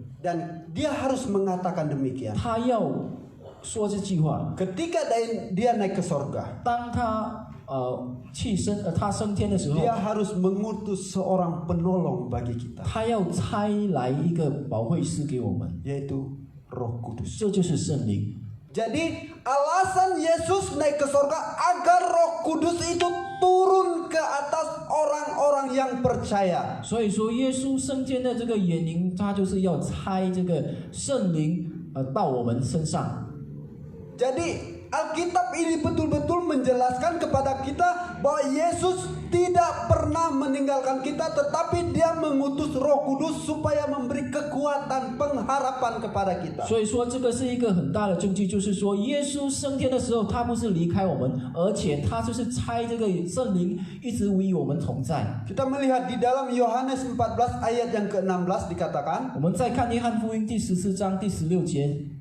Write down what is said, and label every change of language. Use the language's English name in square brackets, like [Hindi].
[Indonesian] dan dia harus mengatakan demikian. [Chinese] 他要说这句话。 [Indonesian] Ketika dia naik ke sorga, [Chinese] 当他他升天的时候， [Indonesian] dia harus mengutus seorang penolong bagi kita, [Chinese] 他要差来一个保惠师给我们， [Indonesian] yaitu Roh Kudus. [Chinese] 这就是圣灵。 [Indonesian] Jadi alasan Yesus naik ke sorga agar Roh Kudus itu turun ke atas orang-orang yang percaya. [Chinese] 所以说，耶稣升天的这个原因，他就是要差这个圣灵到我们身上。 [Indonesian] Jadi Alkitab ini betul-betul menjelaskan kepada kita bahwa Yesus tidak pernah meninggalkan kita, tetapi Dia mengutus Roh Kudus supaya memberi kekuatan pengharapan kepada kita. [Chinese] 所以说，这个是一个很大的证据，就是说，耶稣升天的时候，他不是离开我们，而且他就是差这个圣灵一直与我们同在。 [Indonesian] Kita melihat di dalam Yohanes 14 ayat yang ke-16 dikatakan, [Chinese] 我们再看约翰福音第14章第16节。